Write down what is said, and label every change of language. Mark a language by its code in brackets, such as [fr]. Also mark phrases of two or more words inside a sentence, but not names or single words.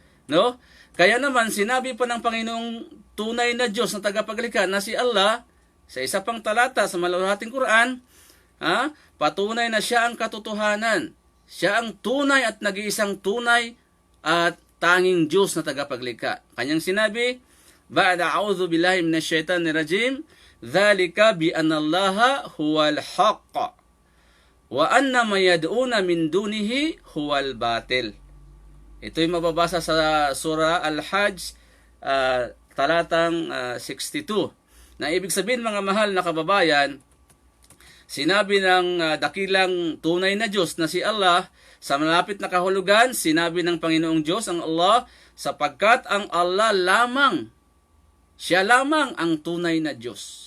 [tl] Kaya naman, sinabi pa ng Panginoong tunay na Diyos na tagapaglikha na si Allah, sa isa pang talata sa maluwalhating Quran, patunay na siya ang katotohanan. Siya ang tunay at nag-iisang tunay at tanging Diyos na tagapaglikha. Kanyang sinabi, [ar] بعد أعوذ بالله من الشيطان الرجيم، ذلك بأن الله هو الحق وأن ما يدعون من دونه هو الباطل. [tl] Ito'y mababasa sa surah Al-Hajj, talatang 62. Na ibig sabihin, mga mahal na kababayan, sinabi ng dakilang tunay na Diyos na si Allah, sa malapit na kahulugan, sinabi ng Panginoong Diyos, ang Allah, sapagkat ang Allah lamang, siya lamang ang tunay na Diyos.